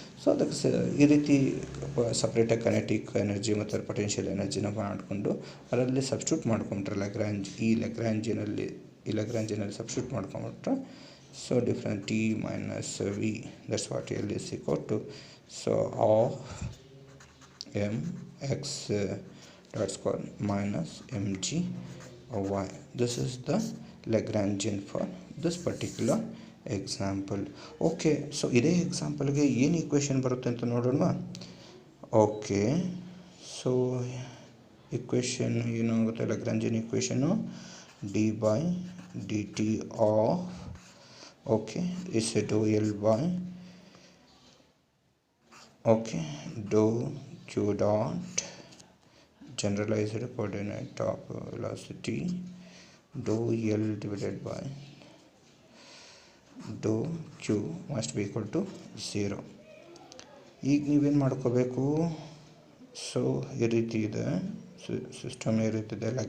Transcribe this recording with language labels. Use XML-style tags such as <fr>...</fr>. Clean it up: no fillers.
<kn>So ಅದಕ್ಕೆ ಈ ರೀತಿ ಸಪ್ರೇಟಾಗಿ ಕೈನೆಟಿಕ್ ಎನರ್ಜಿ ಮತ್ತು ಪೊಟೆನ್ಷಿಯಲ್ ಎನರ್ಜಿನ ಮಾಡಿಕೊಂಡು ಅದರಲ್ಲಿ ಸಬ್ಸ್ಟಿಟ್ಯೂಟ್ ಮಾಡ್ಕೊಂಡ್ರೆ ಈ ಲ್ಯಾಗ್ರೇಂಜಿಯನಲ್ಲಿ substitute ಮಾಡ್ಕೊಂಬಿಟ್ರೆ so different T minus V that's what L is equal to so of M X dot square minus mg y.</kn> <en>This is the Lagrangian for this particular example.</en> <kn>Okay, so ಇದೇ ಎಕ್ಸಾಂಪಲ್ಗೆ ಏನು equation ಬರುತ್ತೆ ಅಂತ ನೋಡೋಣ. Okay, so equation ಏನಾಗುತ್ತೆ, ಲ್ಯಾಗ್ರೇಂಜಿಯನ್ ಈಕ್ವೇಷನು D by D T of</kn> <en>Okay, it's a dou L by, okay, dou Q dot generalized coordinate of velocity dou L divided by dou Q must be equal to 0.</en> <kn>ಈಗ ನೀವೇನು ಮಾಡ್ಕೋಬೇಕು, so ಈ ರೀತಿ ಇದೆ system, ಈ ರೀತಿ ಇದೆ.</kn>